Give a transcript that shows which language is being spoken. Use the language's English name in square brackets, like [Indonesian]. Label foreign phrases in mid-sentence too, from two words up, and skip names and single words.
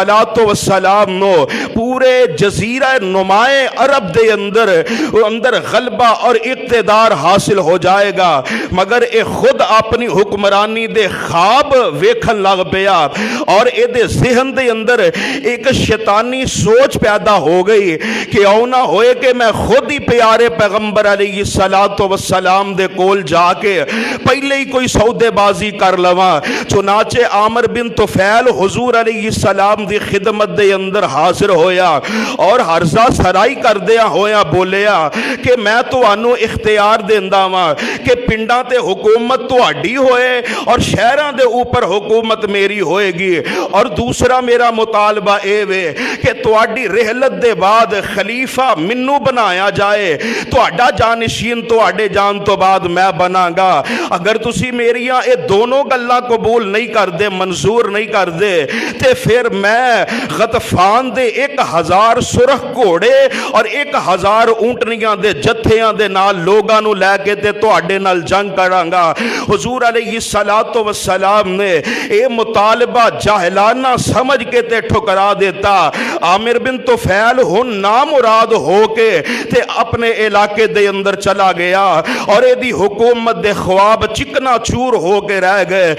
[Punjabi] السلام نو پورے جزیرہ نمائے عرب دے اندر غلبہ اور اقتدار حاصل ہو جائے گا، مگر اے خود اپنی حکمرانی دے خواب ویکھن لگ پیا اور اے دے ذہن دے اندر ایک شیطانی سوچ پیدا ہو گئی کہ او نہ ہوئے کہ میں خود ہی پیارے پیغمبر [Arabic] علیہ السلام [Punjabi] دے کول جا کے پہلے ہی کوئی سودے بازی کر لواں۔ چنانچہ عامر بن طفیل حضور [Arabic] علیہ السلام [Punjabi] دی خدمت دے اندر حاضر ہویا اور عرضہ سرائی کر دیا ہویا بولیا کہ میں تو انو اختیار دیندہ ماں کہ پنڈاں تے حکومت تو اڈی ہوئے اور شہران دے اوپر حکومت میری ہوئے گی، اور دوسرا میرا مطالبہ اے وے کہ تو اڈی رحلت دے بعد خلیفہ منو بنایا جائے، تو اڈا جانشین تو اڈے جان تو بعد میں بنا گا۔ اگر تسی میریاں اے دونوں گلہ قبول نہیں کر دے، منظور نہیں کر دے، تے پھر میں غطفان دے 1000 سرخ گھوڑے اور 1000 اونٹنیاں دے جتھیاں دے نال لوگاں نو لے کے تے تواڈے نال جنگ کراں گا۔ حضور [Arabic] علیہ السلام [Punjabi] نے اے مطالبہ جاہلانہ سمجھ کے تے ٹھکرا دیتا۔ عامر بن طفیل ہن نامراد ہو کے تے اپنے علاقے دے اندر چلا گیا اور اے دی حکومت دے خواب چکنا چور ہو کے رہ گئے۔